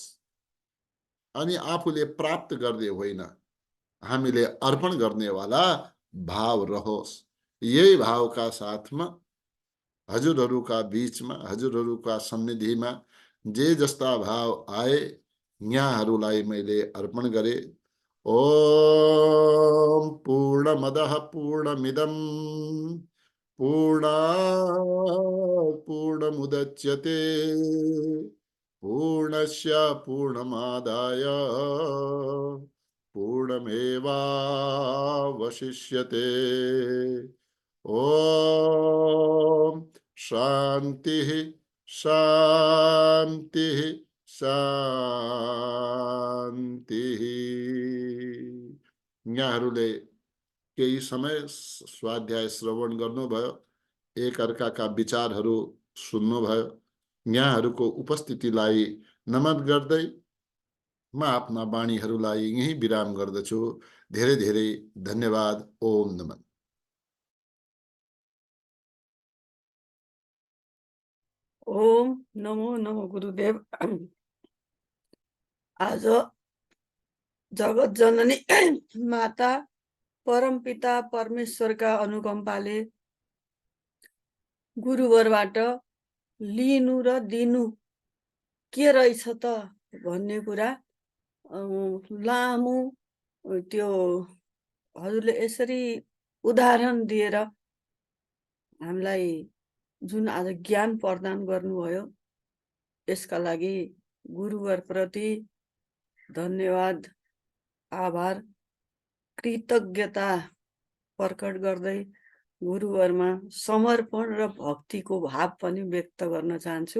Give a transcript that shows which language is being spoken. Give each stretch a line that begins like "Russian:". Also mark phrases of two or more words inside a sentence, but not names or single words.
Nepali: अनि आफूले प्राप्त गर्ने होइन, हामीले अर्पण गर्नेवाला भाव रहोस्। यही भावका साथमा हजुरहरूका बीचमा हजुरहरूका सन्निधिमा जे जस्ता भाव आए यहाँहरूलाई मैले अर्पण गरे।
Sanskrit: ओम पूर्णमदः पूर्णमिदं पूर्णात् पूर्णमुदच्यते पूर्णस्य पूर्णमादाय पूर्णमेवावशिष्यते। ओम शांति शांति शांति।
Nepali: यहाँहरूले केही समय स्वाध्याय श्रवण गर्नुभयो, एकअर्काका विचारहरू सुन्नुभयो। यहाँहरूको उपस्थितिलाई नमन गर्दै म आफ्ना वाणीहरूलाई यही विराम गर्दछु। धेरै धेरै धन्यवाद। ओम नमन। ओम नमो नमो गुरुदेव। आज जगत जननी माता परमपिता परमेश्वरका अनुकम्पाले गुरुवरबाट लिनु र दिनु के रहेछ त भन्ने कुरा लामो त्यो हजुरले यसरी उदाहरण दिएर हामीलाई जुन आज ज्ञान प्रदान गर्नुभयो, यसका लागि गुरुवरप्रति धन्यवाद, आभार, कृतज्ञता प्रकट गर्दै गुरुवरमा समर्पण र भक्तिको भाव पनि व्यक्त गर्न चाहन्छु।